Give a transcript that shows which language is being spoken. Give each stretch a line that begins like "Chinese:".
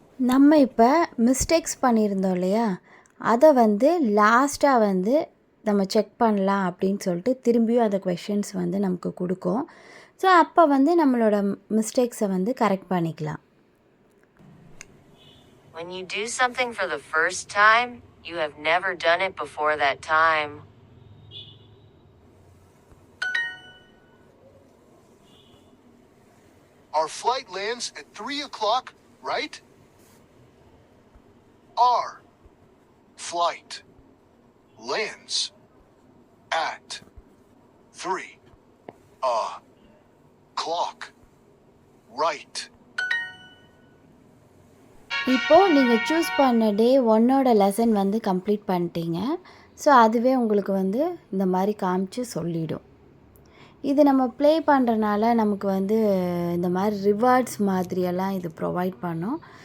Tamil: நம்ம இப்போ மிஸ்டேக்ஸ் பண்ணியிருந்தோம் இல்லையா, அதை வந்து லாஸ்ட்டாக வந்து நம்ம செக் பண்ணலாம் அப்படின்னு சொல்லிட்டு திரும்பியும் அந்த கொஷின்ஸ் வந்து நமக்கு கொடுக்கும். ஸோ அப்போ வந்து நம்மளோட மிஸ்டேக்ஸை வந்து கரெக்ட் பண்ணிக்கலாம்.
English: When you do something for the first time, you have never done it before that time. Our flight lands at 3 o'clock, right? Our flight lands at 3 o'clock, right?
Tamil: இப்போது நீங்கள் சூஸ் பண்ண டே 1ஓட lesson வந்து complete பண்ணிட்டீங்க. So அதுவே உங்களுக்கு வந்து இந்த மாதிரி காமிச்சு சொல்லிடும். இது நம்ம ப்ளே பண்ணுறனால நமக்கு வந்து இந்த மாதிரி ரிவார்ட்ஸ் மாதிரியெல்லாம் இது ப்ரொவைட் பண்ணும்.